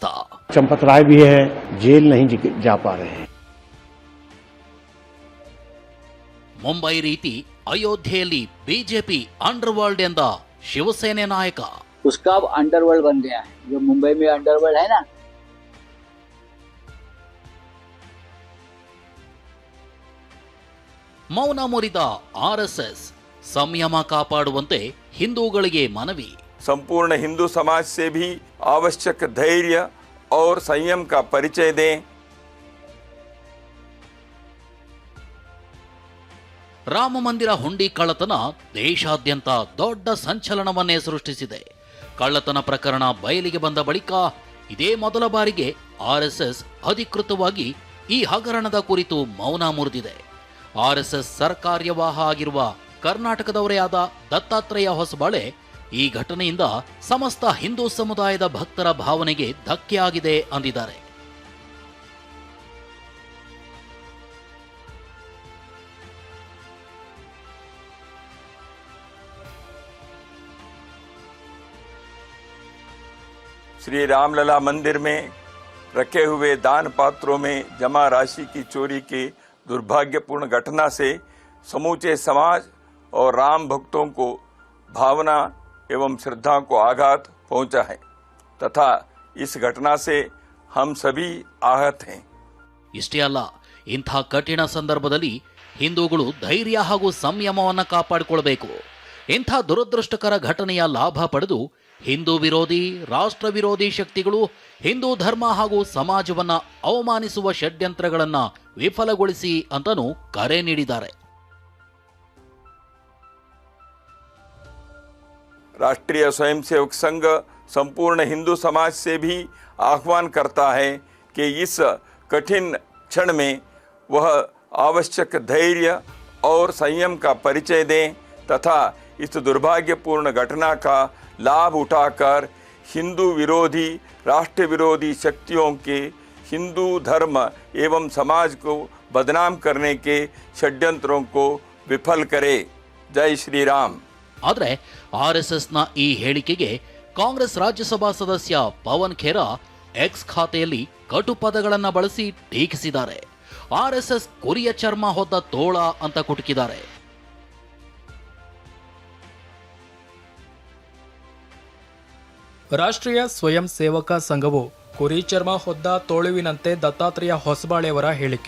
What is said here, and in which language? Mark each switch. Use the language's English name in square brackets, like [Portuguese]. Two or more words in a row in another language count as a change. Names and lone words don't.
[Hindi] चंपत राय भी है, जेल नहीं जा पा रहे हैं. [Kannada] ಮುಂಬೈ ರೀತಿ ಅಯೋಧ್ಯೆಯಲ್ಲಿ ಬಿಜೆಪಿ अंडरवर्ल्ड ಎಂದ ಶಿವಸೇನೆ ನಾಯಕ. [Hindi] उसका अब अंडरवर्ल्ड बन गया है, जो मुंबई में अंडरवर्ल्ड है ना. [Kannada] ಮೌನ ಮುರಿದ ಆರ್ಎಸ್ಎಸ್ ಸಂಯಮ ಕಾಪಾಡುವಂತೆ ಹಿಂದೂಗಳಿಗೆ ಮನವಿ. [Hindi] संपूर्ण हिंदू समाज से भी आवश्यक धैर्य और संयम का परिचय दें. [Kannada] ರಾಮ ಮಂದಿರ ಹುಂಡಿ ಕಳ್ಳತನ ದೇಶಾದ್ಯಂತ ದೊಡ್ಡ ಸಂಚಲನವನ್ನೇ ಸೃಷ್ಟಿಸಿದೆ. ಕಳ್ಳತನ ಪ್ರಕರಣ ಬಯಲಿಗೆ ಬಂದ ಬಳಿಕ ಇದೇ ಮೊದಲ ಬಾರಿಗೆ ಆರ್ಎಸ್ಎಸ್ ಅಧಿಕೃತವಾಗಿ ಈ ಹಗರಣದ ಕುರಿತು ಮೌನ ಮುರಿದಿದೆ. ಆರ್ಎಸ್ಎಸ್ ಸರ್ಕಾರ್ಯವಾಹ ಆಗಿರುವ ಕರ್ನಾಟಕದವರೇ ಆದ ದತ್ತಾತ್ರೇಯ ಹೊಸಬಾಳೆ ಈ ಘಟನೆಯಿಂದ ಸಮಸ್ತ ಹಿಂದೂ ಸಮುದಾಯದ ಭಕ್ತರ ಭಾವನೆಗೆ ಧಕ್ಕೆಯಾಗಿದೆ ಅಂದಿದ್ದಾರೆ. [Hindi] श्री रामलला मंदिर में रखे हुए दान पात्रों में जमा राशि की चोरी की दुर्भाग्यपूर्ण घटना से समूचे समाज और राम भक्तों को भावना एवं श्रद्धा को आघात पहुंचा है तथा इस घटना से हम सभी आहत हैं. [Kannada] ಇಷ್ಟೇ ಅಲ್ಲ, ಇಂಥ ಕಠಿಣ ಸಂದರ್ಭದಲ್ಲಿ ಹಿಂದೂಗಳು ಧೈರ್ಯ ಹಾಗೂ ಸಂಯಮವನ್ನು ಕಾಪಾಡಿಕೊಳ್ಳಬೇಕು. ಇಂಥ ದುರದೃಷ್ಟಕರ ಘಟನೆಯ ಲಾಭ ಪಡೆದು ಹಿಂದೂ ವಿರೋಧಿ, ರಾಷ್ಟ್ರ ವಿರೋಧಿ ಶಕ್ತಿಗಳು ಹಿಂದೂ ಧರ್ಮ ಹಾಗೂ ಸಮಾಜವನ್ನ ಅವಮಾನಿಸುವ ಷಡ್ಯಂತ್ರಗಳನ್ನ ವಿಫಲಗೊಳಿಸಿ ಅಂತನೂ ಕರೆ ನೀಡಿದ್ದಾರೆ. [Hindi] राष्ट्रीय स्वयंसेवक संघ संपूर्ण हिंदू समाज से भी आह्वान करता है कि इस कठिन क्षण में वह आवश्यक धैर्य और संयम का परिचय दें तथा इस दुर्भाग्यपूर्ण घटना का लाभ उठाकर हिंदू विरोधी, राष्ट्र विरोधी शक्तियों के हिंदू धर्म एवं समाज को बदनाम करने के षड्यंत्रों को विफल करे. जय श्री राम. [Kannada] ಆದರೆ ಆರ್ಎಸ್ಎಸ್ನ ಈ ಹೇಳಿಕೆಗೆ ಕಾಂಗ್ರೆಸ್ ರಾಜ್ಯಸಭಾ ಸದಸ್ಯ ಪವನ್ ಖೇರಾ ಎಕ್ಸ್ ಖಾತೆಯಲ್ಲಿ ಕಟು ಪದಗಳನ್ನು ಬಳಸಿ ಟೀಕಿಸಿದ್ದಾರೆ. ಆರ್ಎಸ್ಎಸ್ ಕುರಿಯ ಚರ್ಮ ಹೊದ್ದ ತೋಳ ಅಂತ ಕುಟುಕಿದ್ದಾರೆ. ರಾಷ್ಟ್ರೀಯ ಸ್ವಯಂ ಸೇವಕ ಸಂಘವು ಕುರಿ ಚರ್ಮ ಹೊದ್ದ ತೋಳುವಿನಂತೆ ದತ್ತಾತ್ರೇಯ ಹೊಸಬಾಳೆಯವರ ಹೇಳಿಕೆ.